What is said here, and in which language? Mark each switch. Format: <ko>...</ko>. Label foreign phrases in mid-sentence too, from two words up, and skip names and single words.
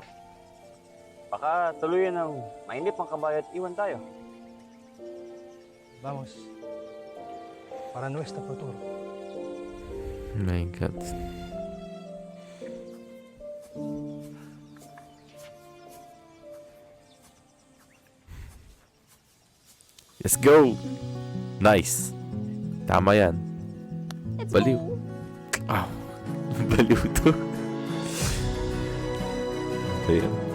<tl>Baka tuluyan ng mainip ang kabayo at iwan tayo.</tl> <es>Vamos. Para nuestro futuro.</es> <en>My God. Let's go! Nice.</en> <tl>Tama yan. Baliw. Wow. Baliw to. Ayan.</tl>